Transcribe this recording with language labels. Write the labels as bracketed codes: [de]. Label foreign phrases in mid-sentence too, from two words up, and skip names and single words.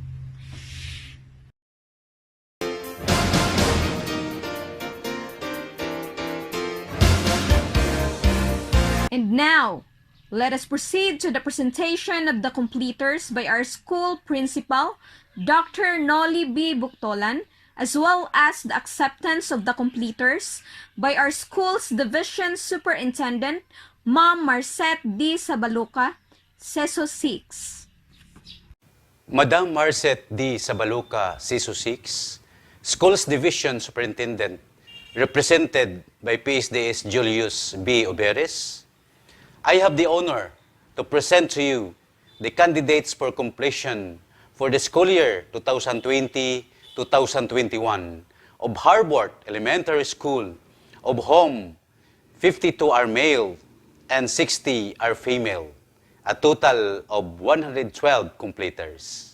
[en] And now, let us proceed to the presentation of the completers by our school principal, Dr. Noli B. Buctolan, as well as the acceptance of the completers by our school's division superintendent, Ma'am Marcette D. Sabaluca, CESO 6. Madam Marcette D. Sabaluca, CESO 6, Schools Division Superintendent, represented by PSDS Julius B. Oberes, I have the honor to present to you the candidates for completion for the school year 2020-2021 of Harbor Elementary School, of whom 52 are male and 60 are female, a total of 112 completers.